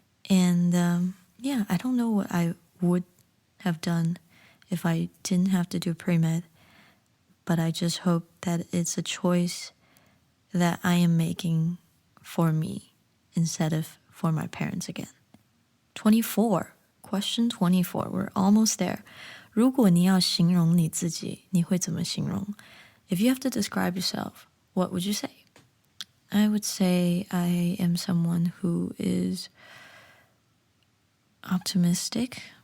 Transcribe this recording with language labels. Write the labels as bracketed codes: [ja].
[en] And yeah, I don't know what I would have done if I didn't have to do pre-med. But I just hope that it's a choice that I am making for me instead of for my parents again. 24. Question 24. We're almost there. [zh] 如果你要形容你自己，你会怎么形容? [en] If you have to describe yourself, what would you say? I would say I am someone who is optimistic.